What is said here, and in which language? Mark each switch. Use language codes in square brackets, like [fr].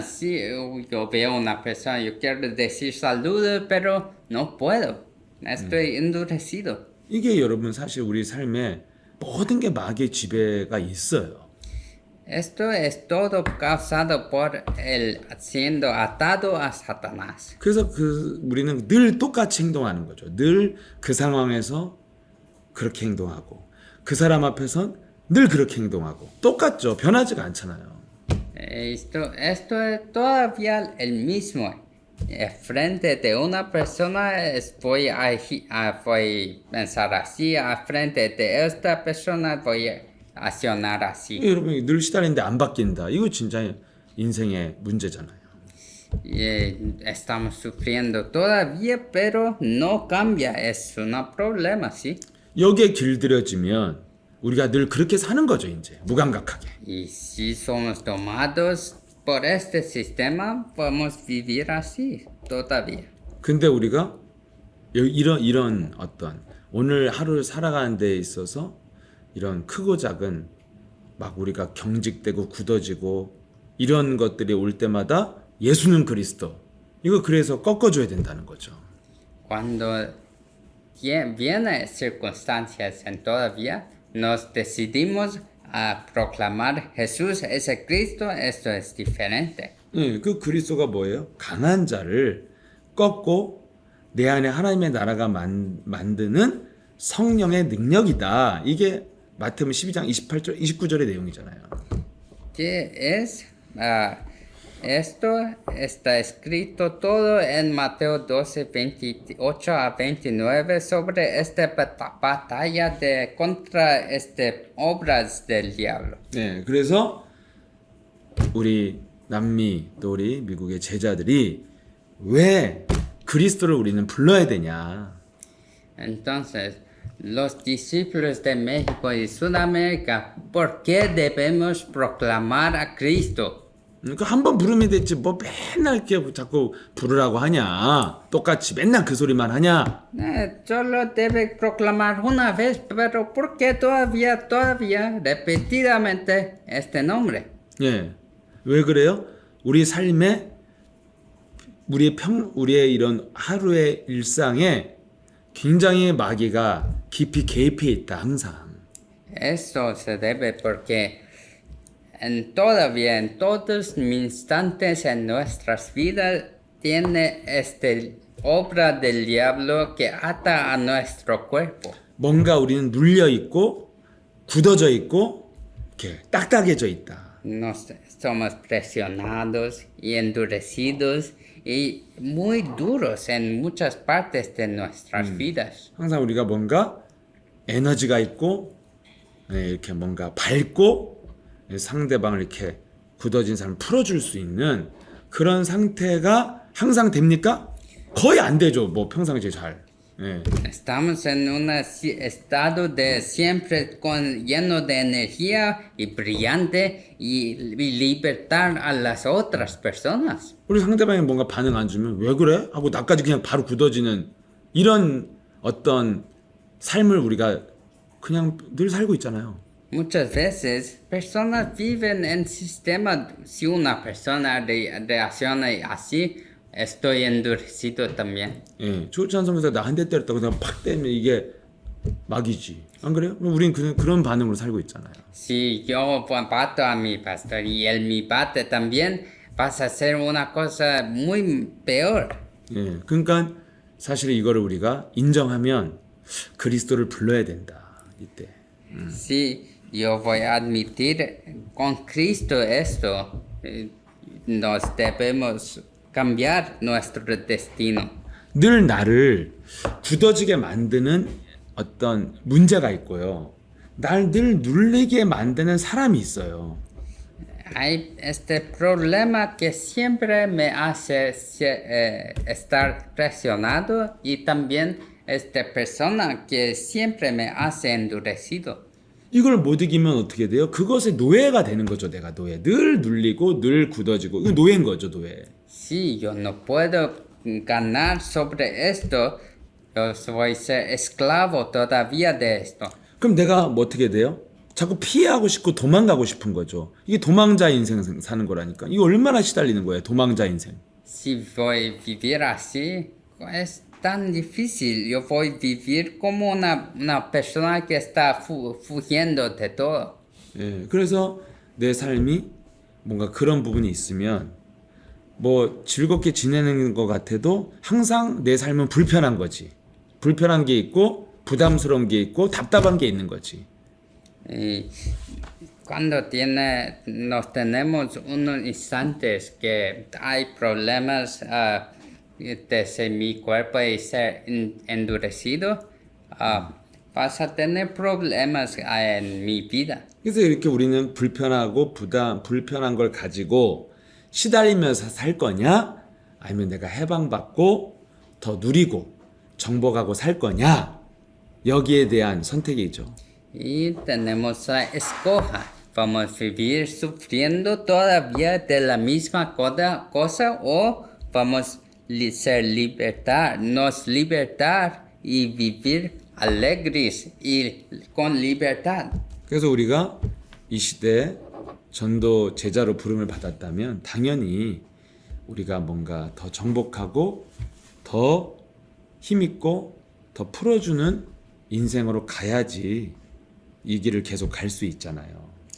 [es] Si yo veo una persona, yo quiero decir saludos, pero no puedo. Estoy endurecido. [ko] 이게 여러분 사실 우리 삶에 모든 게 마귀의 지배가 있어요. [es] Esto es todo causado por el siendo atado a Satanás. [ko] 그래서 우리는 늘 똑같이 행동하는 거죠. 늘 그 상황에서 그렇게 행동하고 그 사람 앞에선 늘 그렇게 행동하고 똑같죠. 변하지가 않잖아요. [es] Esto es todavía el mismo. Frente de una persona voy voy a pensar así, frente de esta persona voy a accionar así. [ko] 여러분 늘 시달리는데 안 바뀐다. 이거 진짜 인생의 문제잖아요. [es] Estamos sufriendo todavía, pero no cambia. Es un problema, ¿sí? [ko] 여기에 길들여지면 우리가 늘 그렇게 사는 거죠, 이제 무감각하게. [es] Y si somos tomados por este sistema, podemos vivir así todavía. [ko] 근데 우리가 이런 어떤 오늘 하루를 살아가는 데 있어서 이런 크고 작은 막 우리가 경직되고 굳어지고 이런 것들이 올 때마다 예수는 그리스도 이거 그래서 꺾어줘야 된다는 거죠. [es] Cuando vienen circunstancias en todavía, nos decidimos a proclamar Jesús es el Cristo, esto es diferente. [ko] 그 그리스도가 뭐예요? 강한 자를 꺾고 내 안에 하나님의 나라가 만드는 성령의 능력이다. 이게 마태복음 12장 28절, 29절의 내용이잖아요. [es] ¿Qué es? Esto está escrito todo en Mateo 12, 28 a 29 sobre esta batalla contra obras del diablo. [ko] 네, 그래서 우리 남미 또 우리 미국의 제자들이 왜 그리스도를 우리는 불러야 되냐? [es] Entonces, los discípulos de México y Sudamérica, ¿por qué debemos proclamar a Cristo? [ko] 그러니까 한 번 부르면 됐지 뭐 맨날 이렇게 자꾸 부르라고 하냐? 똑같이 맨날 그 소리만 하냐? [es] Solo debe proclamar una vez, pero ¿por qué todavía, repetidamente este nombre? [ko] 예, 왜 그래요? 우리 삶에 우리의 이런 하루의 일상에 굉장히 마귀가 깊이 개입해 있다 항상. [es] Eso se debe porque todavía en todos instantes en nuestras vidas tiene obra del diablo que ata a nuestro cuerpo. [ko] 뭔가 우리는 눌려 있고 굳어져 있고 이렇게 딱딱해져 있다. [es] Somos presionados y endurecidos y muy duros en muchas partes de nuestras vidas. [ko] 항상 우리가 뭔가 에너지가 있고 이렇게 뭔가 밝고 상대방을 이렇게 굳어진 사람을 풀어줄 수 있는 그런 상태가 항상 됩니까? 거의 안 되죠. 뭐 평상시에 잘. 예. [es] Estamos en un estado de siempre lleno de energía y brillante y libertar a las otras personas. [ko] 우리 상대방이 뭔가 반응 안 주면 왜 그래? 하고 나까지 그냥 바로 굳어지는 이런 어떤 삶을 우리가 그냥 늘 살고 있잖아요. [es] Muchas veces personas viven en sistema, si una persona reacciona así, estoy endurecido también. [ko] 예, 조찬 성교사 나 한 대 때렸다고 그냥 팍 때리면 이게 막이지. 안 그래요? 우린 그런 반응으로 살고 있잖아요. [es] Si yo bato a mi pastor y él me bate también, vas a hacer una cosa muy peor. [ko] 예, 그러니까 사실 이거를 우리가 인정하면 그리스도를 불러야 된다. 이때. [es] Si yo voy a admitir con Cristo esto, nos debemos cambiar nuestro destino. [ko] 늘 나를 굳어지게 만드는 어떤 문제가 있고요. 날 늘 눌리게 만드는 사람이 있어요. [es] Hay este problema que siempre me hace estar presionado y también esta persona que siempre me hace endurecido. [ko] 이걸 못 이기면 어떻게 돼요? 그것의 노예가 되는 거죠. 내가 노예. 늘 눌리고 늘 굳어지고 이거 노예인 거죠. 노예. [es] Si yo no puedo ganar sobre esto, yo voy a ser esclavo todavía de esto. [ko] 그럼 내가 뭐 어떻게 돼요? 자꾸 피하고 싶고 도망가고 싶은 거죠. 이게 도망자 인생 사는 거라니까. 이거 얼마나 시달리는 거예요. 도망자 인생. [es] Si voy a vivir así, es tan difícil. Yo voy a vivir como una persona que está fugiendo de todo. [ko] 예, 그래서 내 삶이 뭔가 그런 부분이 있으면 뭐 즐겁게 지내는 것 같아도 항상 내 삶은 불편한 거지. 불편한 게 있고 부담스러운 게 있고 답답한 게 있는 거지. [es] Y cuando nos tenemos unos instantes que hay problemas desde mi cuerpo y ser endurecido, vas a tener problemas en mi vida. [ko] 그래서 이렇게 우리는 불편하고 불편한 걸 가지고 시달리면서 살 거냐? 아니면 내가 해방받고 더 누리고 정복하고 살 거냐? 여기에 대한 선택이죠. [es] Y tenemos la escoja. Vamos a vivir sufriendo todavía de la misma cosa o vamos a nos libertar y vivir alegres y con libertad. [ko] 그래서 우리가 이 시대에 전도 제자로 부름을 받았다면 당연히 우리가 뭔가 더 정복하고 더 힘있고 더 풀어주는 인생으로 가야지 이 길을 계속 갈 수 있잖아요.